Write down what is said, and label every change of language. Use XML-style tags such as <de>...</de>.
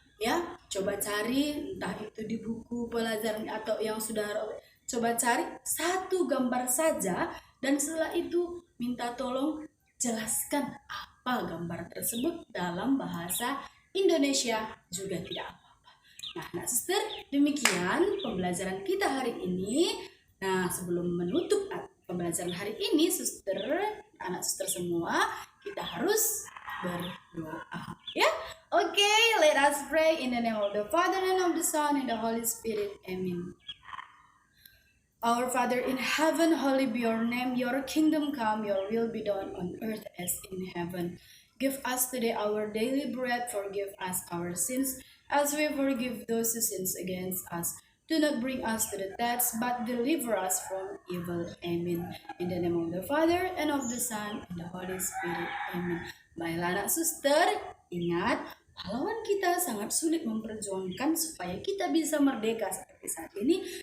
<id>Ya, coba cari entah itu di buku pelajaran atau yang sudah coba cari satu gambar saja dan setelah itu minta tolong jelaskan apa gambar tersebut dalam bahasa Indonesia juga tidak apa-apa. Nah, nak suster, demikian pembelajaran kita hari ini. Nah, sebelum menutup pembelajaran hari ini, suster, anak suster semua, kita harus berdoa.</id> <en>Ya, okay, let us pray in the name of the Father and of the Son and the Holy Spirit. Amen. Our Father in heaven, holy be your name. Your kingdom come, your will be done on earth as in heaven. Give us today our daily bread. Forgive us our sins, as we forgive those who sins against us. Do not bring us to the test, but deliver us from evil. Amen. In the name of the Father, and of the Son, and the Holy Spirit. Amen.</en> <id>Baiklah anak suster, ingat, pahlawan kita sangat sulit memperjuangkan supaya kita bisa merdeka seperti saat ini.</id>